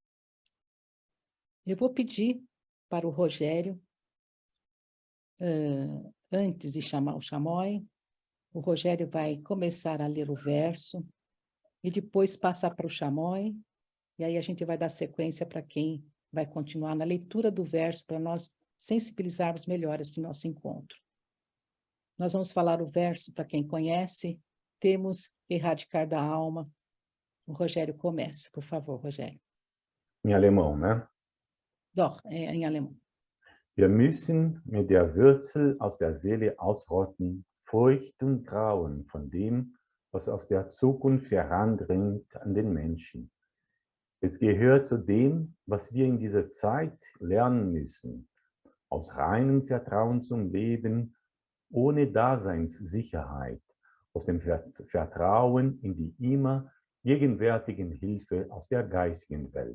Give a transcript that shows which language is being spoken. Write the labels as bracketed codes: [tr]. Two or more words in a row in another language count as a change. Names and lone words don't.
[pt] Eu vou pedir para o Rogério, antes de chamar o Chamoy, o Rogério vai começar a ler o verso e depois passar para o Chamoy, e aí a gente vai dar sequência para quem vai continuar na leitura do verso, para nós sensibilizarmos melhor esse nosso encontro. Nós vamos falar o verso para quem conhece. Temos que erradicar da alma. O Rogério começa, por favor, Rogério. Em alemão, né? Doch, em alemão. [de] Wir müssen mit der Wurzel aus der Seele ausrotten, Furcht und Grauen von dem, was aus der Zukunft herandringt an den Menschen. Es gehört zu dem, was wir in dieser Zeit lernen müssen, aus reinem Vertrauen zum Leben, ohne Daseinssicherheit, aus dem Vertrauen in die immer gegenwärtigen Hilfe aus der geistigen Welt.